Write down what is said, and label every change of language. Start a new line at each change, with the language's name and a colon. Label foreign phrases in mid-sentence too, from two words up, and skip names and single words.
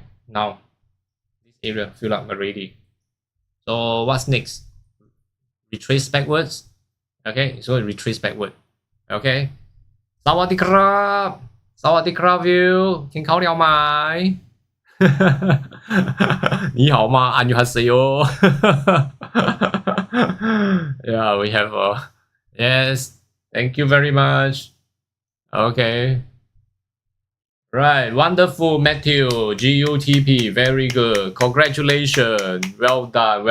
English: Now this area filled up already. So what's next? Retrace backwards. Okay, so retrace backward. Okay.
Thai: สวัสดีครับสวัสดีครับวิวกินข้าวเหนียวไหม
Chinese: 你好吗
English: 안녕하세요 yeah, we have yes, thank you very much. Okay, right, wonderful, Matthew. GUTP, very good, congratulations, well done.